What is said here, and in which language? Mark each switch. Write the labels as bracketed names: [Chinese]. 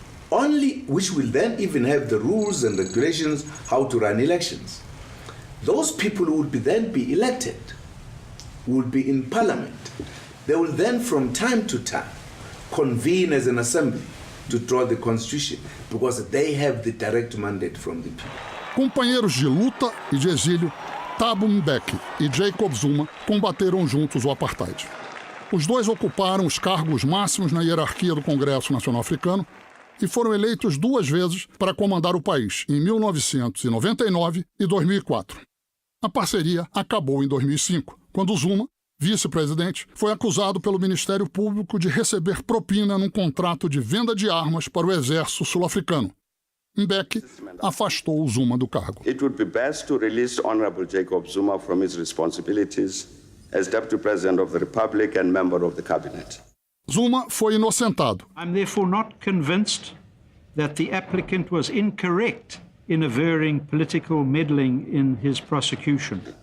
[English] Only which will then even have the rules and regulations how to run elections. Those people who will then be elected will be in parliament. They will then from time to time convene as an assembly to draw the constitution because they have the direct mandate from the people. [Portuguese] Companheiros de luta e de exílio, Thabo Mbeki e Jacob Zuma combateram juntos o apartheid. Os dois ocuparam os cargos máximos na hierarquia do Congresso Nacional Africano e foram eleitos 2 vezes para comandar o país, em 1999 e 2004. A parceria acabou em 2005, quando Zuma, vice-presidente, foi acusado pelo Ministério Público de receber propina num contrato de venda de armas para o exército sul-africano. Mbeki afastou o Zuma do cargo. [English] It would be best to release Honorable Jacob Zuma from his responsibilities as Deputy President of the Republic and member of the Cabinet. [Portuguese] Zuma foi inocentado. [English] I'm therefore not convinced that the applicant was incorrect in averring political meddling in his prosecution.